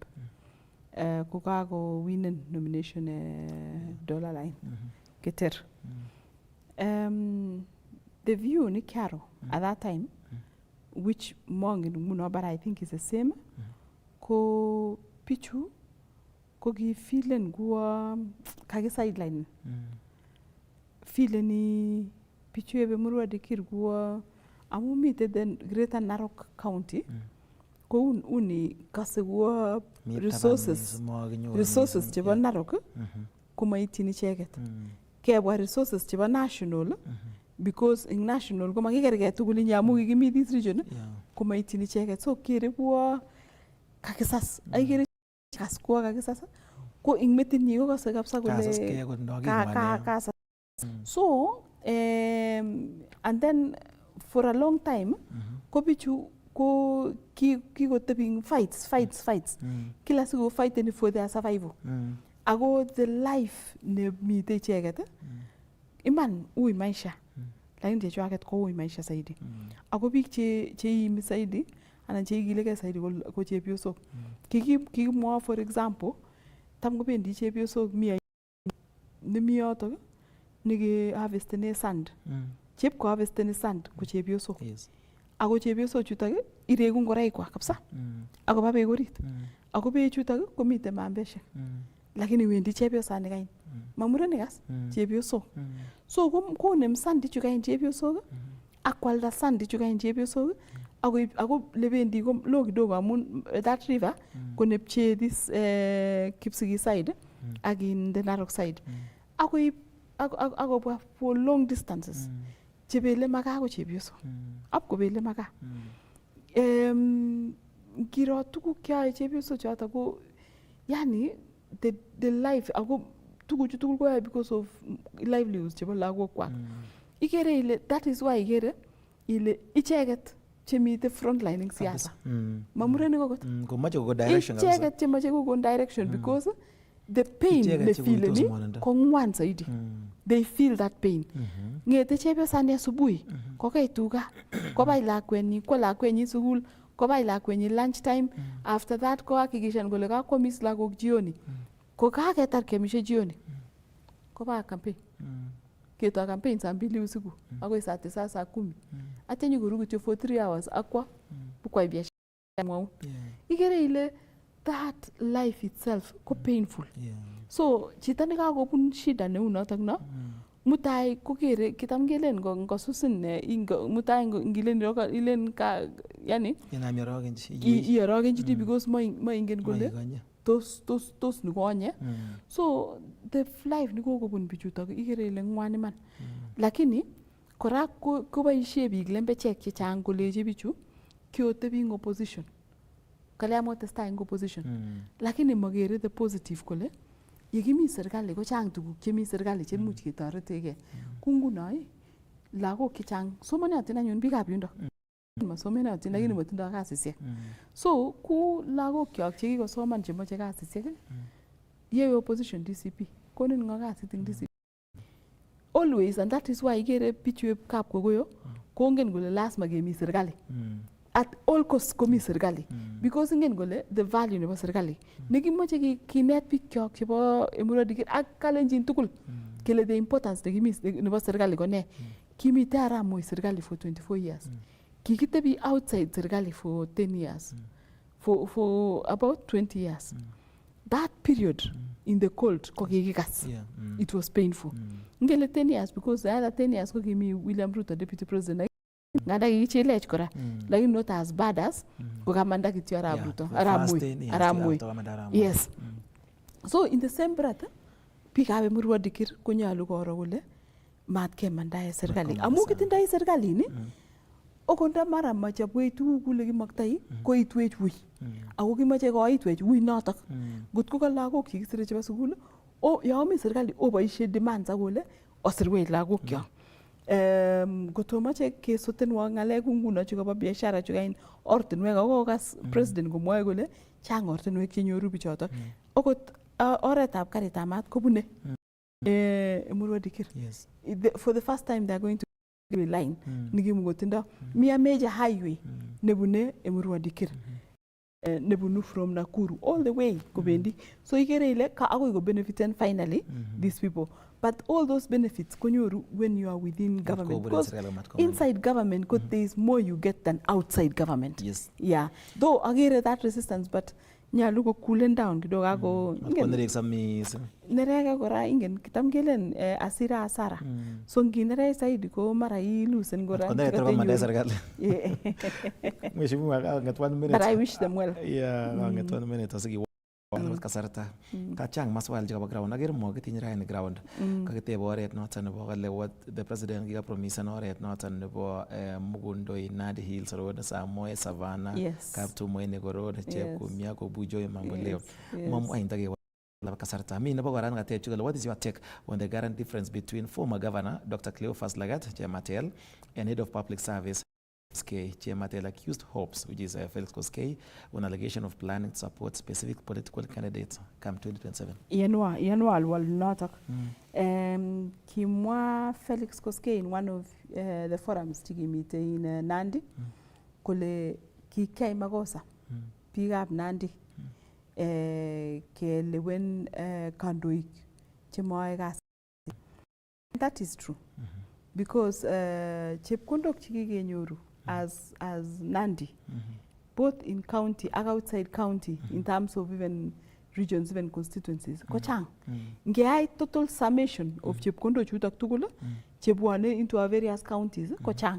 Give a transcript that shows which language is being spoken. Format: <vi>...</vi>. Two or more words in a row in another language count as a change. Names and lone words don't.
<kln>Kukago winen</kln> <en>nomination dollar line.</en> <kln>Keter.</kln> <en>The view ni Karo at that time, which</en> <kln>mong muno,</kln> <en>but I think is the same.</en> <kln>Ko pichu ko gi feeling guwa kage sideline. Feeling pichu ebe Murwa Dikir guwa amu</kln> <en>meet the Greater Narok County.</en> <kln>Ko uni kase guwa resources cheba Narok kuma itini cheket. Kebwa resources cheba national</kln> <en>because in national</en> <kln>kuma kikerge tugul nyamu gimi</kln> <en>this region</en> <kln>kuma itini cheket. So kere guwa kakisas ay kere kas guwa kakisas ko ing metin ni ko kase kapsa gole ka so</kln> <en>and then for a long time</en> <kln>ko bichu ko kiko tebing fights kila siku</kln> <en>fight for their survival</en> <kln>ago</kln> <en>the life</en> <kln>ne mite cheket iman ui</kln> <sw>maisha lakini</sw> <kln>chechu aket ko ui</kln> <sw>maisha zaidi</sw> <kln>ago biik cheimi zaidi anan cheikileke zaidi ko chepyosok kikimwa</kln> <en>for example</en> <kln>tam kobendi chepyosok nemi yotok nige harvestene sand chep ko harvestene sand ko chepyosok ako chepyosok chutok iregu ngoraik kwa kabisa ako ba beek orit ako beek chutok komite mambeshek lakini wendi chepyosani kain mamurenik as chepyosok so konem sand ichu kain chepyosok akwalda sand ichu kain chepyosok ako lebendi ko lo kidogo amun</kln> <en>that river</en> <kln>konepche</kln> <en>this Kipsigis side</en> <kln>ak</kln> <en>in the Narok side</en> <kln>ako</kln> <en>for long distances</en> <kln>chebele maka ko chepyoso up ko bele maka kiro tuguk kyae chepyoso choto ko yani</kln> <en>the life</en> <kln>ako tuguk tugul ko</kln> <en>because of livelihoods</en> <kln>chebo lagok kwak ikere ile</kln> <en>that is why</en> <kln>ikere ile icheket chemite frontline ing siasa mamurenik kokot komache ko direction kabisa icheket chemache ko direction because</kln> <en>the pain they feel</en> <kln>ni ko ngwan zaidi</kln> <en>they feel that pain</en> <kln>ngete chepyosani asubuhi ko kai tuga ko bai lakwenyi ko lakwenyi sukul ko bai lakwenyi</kln> <en>lunch time after that</en> <kln>ko hakikishan kole kakwamis lagok jioni ko kaketar kemishe jioni ko ba campaign keto campaign</kln> <sw>saa 2 usiku</sw> <kln>akoi</kln> <sw>saa 9 saa 10</sw> <kln>atenyi koru kityo</kln> <en>for 3 hours</en> <kln>akwa bukwai</kln> <sw>biashara mwau</sw> <kln>ikere ile</kln> <en>that life itself</en> <kln>ko painful so chito nekakobun shida neu notok no mutai kokere kitam ngelen ngosusin mutai ngilen ilen ka yani iorogenji because moingen kole tos nikonye</kln> <en>so the life</en> <kln>nikokobun bichutok ikere ile ngwan iman lakini kora koboisie biik lembechek chechang koleji bichu kiotebi ing opposition kale amotestai ing opposition lakini magere</kln> <en>the positive</en> <kln>kole yekimi serikali ko chang tuguk chemi serikali chemuch ketoretegei kunguno lagok chechang somonotin anyun biikab yundo masomonotin lakini matindoi kasisiek so ku lagok kyok chekikosoman chemoche kasisiek yewe opposition DCP konin ngo kasit ing DCP</kln> <en>always and that is why</en> <kln>ikere bichu kap kogoyo kongen kole lazima kemi serikali</kln> <en>at all costs</en> <kln>komi serikali because ingen kole</kln> <en>the value</en> <kln>nebo serikali nekimoche kinet biik kyok chebo Murwa Dikir ak kalenjin tugul kele</kln> <en>the importance</en> <kln>nebo serikali ko ne kimite Arap Moi serikali</kln> <en>for 24 years</en> <kln>kikitebi outside serikali</kln> <en>for 10 years for about 20 years that period in the cold</en> <kln>ko kikikas</kln> <en>it was painful ngele 10 years because the other 10 years</en> <kln>ko kimi William Ruto</kln> <en>deputy president</en> <kln>nganda kichilech kora lakini</kln> <en>not as bad as</en> <kln>kukamanda kityo Arap Ruto Arap Moi</kln> <en>yes so in the same breath</en> <kln>biikab Murwa Dikir konyalu koro kole mat kemandae serikali amu kitindoi serikali ni Okot nda mara machobwech tuguk kule kimaktoi koitwech ui. Ako kimache koitwech ui notok. Ngot ko ka lagok chekisire chebo sukul, yo mi serikali oboisie demands akole osirwech lagok kyok. Kotomache kesotenwa ng'alek nguno chukabo biashara chukain ortinwek akokas president komwoe kole chang ortinwek chenyoru bichotok. Okot oretab karitab maat kobune Emurua Dikir.</kln> <en>For the first time they are going to a line</en> <kln>nikimukotindo mi</kln> <en>a major highway nebune Emurua Dikir. Nebunu from Nakuru all the way kobendi.</en> <kln>So ikere ile ka akoi ko benefiten</kln> <en>finally these people. But all those benefits konyoru when you are within government. Because inside government, there is more you get than outside government. Yes. Yeah. Though</en> <kln>agere</kln> <en>that resistance, but</en> <kln>nyalu ko</kln> <en>coolen down</en> <kln>kidogo ako nereke kora ingen kitam kelen asira asara. So nginere saidi ko mara ilusen kora.</kln> <en>But I wish them well.</en> <kln>Yeah, nget 1 minute asiki kasarta kachang maswali chekabo ground ager mo kitinye raini ground kakitebe oret noton nebo kale</kln> <en>what the president</en> <kln>kikapromisen oret noton nebo Mugundoi Nandi Hills Road Samoe Savannah Kaptumo Enego Road Chepkumia Kobujo Mamboleo mom ainda ke kasarta mi nebo koran katech kale</kln> <en>what is your take on the current difference between former governor Dr. Cleophas Lagat Chematel and head of public service Chematel accused Hopes, which is Felix Koskei, on allegation of planning to support specific political candidates come 2027.</en> <kln>Yanwa alwal notok. Kimwa Felix Koskei</kln> <en>in one of the forums</en> <kln>chikimite in Nandi, kole kikei makosa biikab Nandi kelewen kandoik chemoe kasi.</kln> <en>That is true.</en> <kln>Because chepkondok chikikenyoru as Nandi,</kln> <en>both in county and outside county, in terms of even regions, even constituencies,</en> <kln>kochang. Ngeai</kln> <en>total summation of</en> <kln>chepkondo chutak tugul, chebwane</kln> <en>into our various counties,</en> <kln>kochang.</kln>